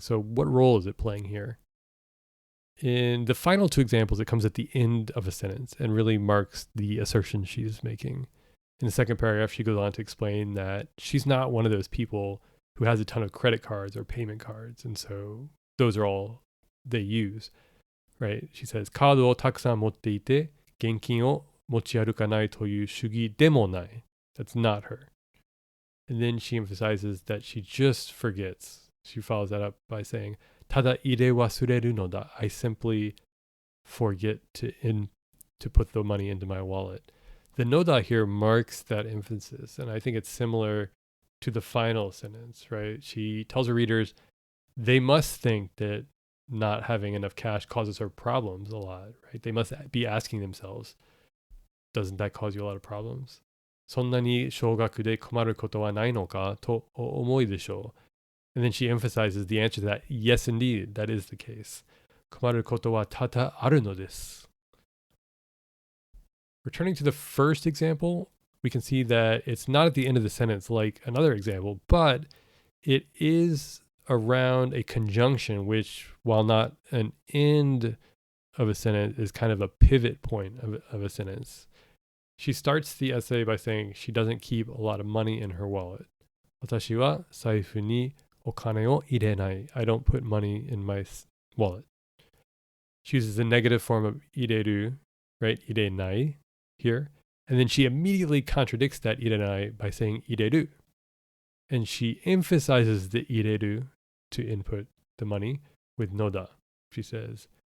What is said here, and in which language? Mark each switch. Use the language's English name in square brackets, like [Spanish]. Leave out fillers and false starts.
[English] So what role is it playing here? In the final 2 examples, it comes at the end of a sentence and really marks the assertion she's making. In the second paragraph, she goes on to explain that she's not one of those people who has a ton of credit cards or payment cards. And so those are all they use, right? [Japanese] She says, カードをたくさん持っていて、現金を持ち歩かないという主義でもない. [English] That's not her. And then she emphasizes that she just forgets. She follows that up by saying, ただ入れ忘れるのだ. I simply forget to put the money into my wallet. The noda here marks that emphasis, and I think it's similar to the final sentence, right? She tells her readers they must think that not having enough cash causes her problems a lot, right? They must be asking themselves, doesn't that cause you a lot of problems? [Japanese] そんなに少額で困ることはないのかとお思いでしょう. [English] And then she emphasizes the answer to that. Yes, indeed, that is the case. [Japanese] 困ることは多々あるのです. [English] Returning to the first example, we can see that it's not at the end of the sentence like another example, but it is around a conjunction, which, while not an end of a sentence, is kind of a pivot point of a sentence. She starts the essay by saying she doesn't keep a lot of money in her wallet. [Japanese] 私は財布にお金を入れない. [English] I don't put money in my wallet. She uses the negative form of 入れる, right? 入れない here. And then she immediately contradicts that 入れない by saying 入れる. And she emphasizes the 入れる to input the money with noda, she says.